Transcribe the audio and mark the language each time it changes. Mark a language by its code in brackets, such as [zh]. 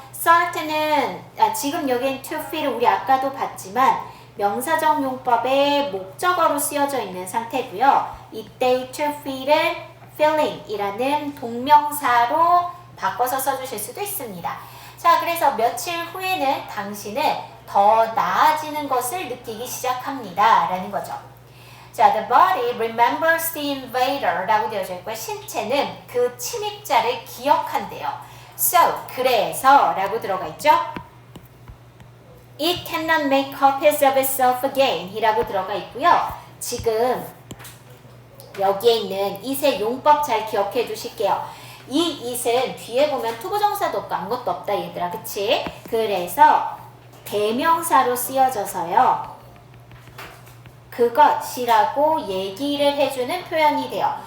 [ko] start는 지금 여기엔 to feel을 우리 아까도 봤지만 명사적 용법의 목적어로 쓰여져 있는 상태고요. 이때 to feel은 feeling 이라는 동명사로 바꿔서 써주실 수도 있습니다. 자, 그래서 며칠 후에는 당신은 더 나아지는 것을 느끼기 시작합니다 라는 거죠. [en] 자, the body remembers the invader [ko] 라고 되어져 있고요. 신체는 그 침입자를 기억한대요. So, 그래서 라고 들어가 있죠. [en] It cannot make copies of itself again [ko] 이라고 들어가 있고요. 지금 여기에 있는 it의 용법 잘 기억해 두실게요. 이 it은 뒤에 보면 투부정사도 없고 아무것도 없다 얘들아, 그치? 그래서 대명사로 쓰여져서요. 그것이라고 얘기를 해주는 표현이 돼요.